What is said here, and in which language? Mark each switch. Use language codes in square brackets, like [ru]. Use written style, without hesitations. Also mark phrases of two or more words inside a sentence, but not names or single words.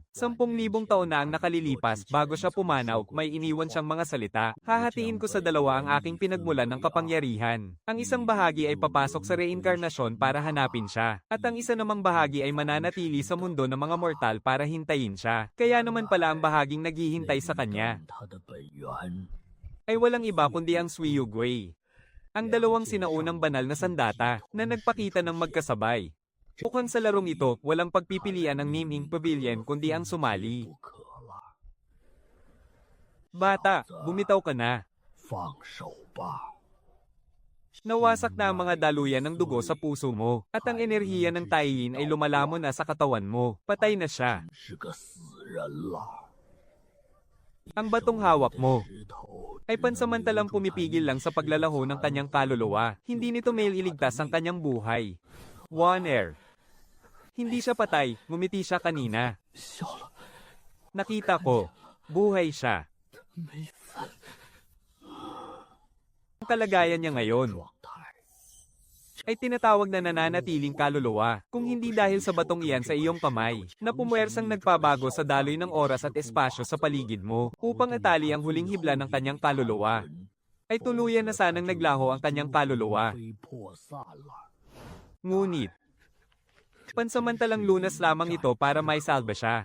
[tl] 10,000 taon na ang nakalilipas bago siya pumanaw, may iniwan siyang mga salita. Hahatiin ko sa dalawa ang aking pinagmulan ng kapangyarihan. Ang isang bahagi ay papasok sa reinkarnasyon para hanapin siya. At ang isa namang bahagi ay mananatili sa mundo ng mga mortal para hintayin siya. Kaya naman pala ang bahaging naghihintay sa kanya [zh] 他的本源， [tl] ay walang iba kundi ang Suiyugui. Ang dalawang sinaunang banal na sandata na nagpakita ng magkasabay. Mukhang sa larong ito, walang pagpipilian ng Niming Pavilion kundi ang sumali. [zh] 不可了， [tl] Bata, bumitaw ka na. [zh] 放手吧。 [tl] Nawasak na ang mga daluyan ng dugo sa puso mo, at ang enerhiya ng Taiyin ay lumalamon na sa katawan mo. Patay na siya. [zh] 是个死人了。 [tl] Ang batong hawak mo [zh] 石头 [tl] ay pansamantalang pumipigil lang sa paglalaho ng kanyang kaluluwa. Hindi nito mailigtas ang kanyang buhay. One Air. Hindi siya patay, ngumiti siya kanina. [zh] 笑了， [tl] Nakita ko, buhay siya. [zh] 没死 [tl] Ang kalagayan niya ngayon [zh] 状态， [tl] ay tinatawag na nananatiling kaluluwa, kung hindi dahil sa batong iyan sa iyong kamay, na pumwersang nagpabago sa daloy ng oras at espasyo sa paligid mo, upang atali ang huling hibla ng kanyang kaluluwa, ay tuluyan na sanang naglaho ang kanyang kaluluwa. [zh] 被破散了。 [tl] Ngunit, pansamantalang lunas lamang ito para may salba siya.